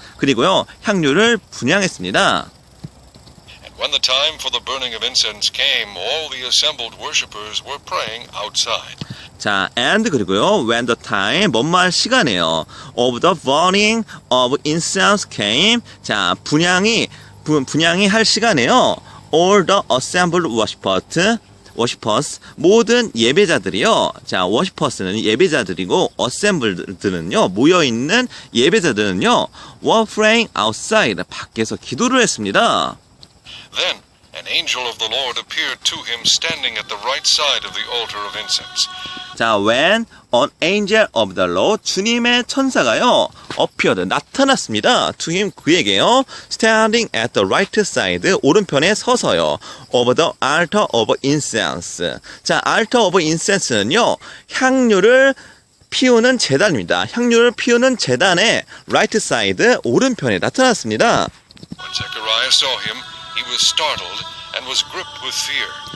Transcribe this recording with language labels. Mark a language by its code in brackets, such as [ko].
[ko] 그리고요 향유를 분향했습니다. [en] And when the time for the burning of incense came, all the assembled worshippers were praying outside. 자, and 그리고요 when the time [ko] 뭐뭐할 시간이에요. [en] of the burning of incense came. [ko] 자, 분향이 할 시간이에요. [en] all the assembled worshippers [ko] 모든 예배자들이요. 자, worshippers는 예배자들이고 assembled는요 모여 있는 예배자들은요 [en] were praying outside [ko] 밖에서 기도를 했습니다. [en] Then an angel of the Lord appeared to him standing at the right side of the altar of incense. 자, when an angel of the Lord [ko] 주님의 천사가요 [en] appeared [ko] 나타났습니다. [en] to him [ko] 그에게요 [en] standing at the right side [ko] 오른편에 서서요 [en] of the altar of incense. [ko] 자, altar of incense는요 향유를 피우는 제단입니다. 향유를 피우는 제단의 right side 오른편에 나타났습니다. [en] When Zechariah saw him, he was startled and was gripped with fear.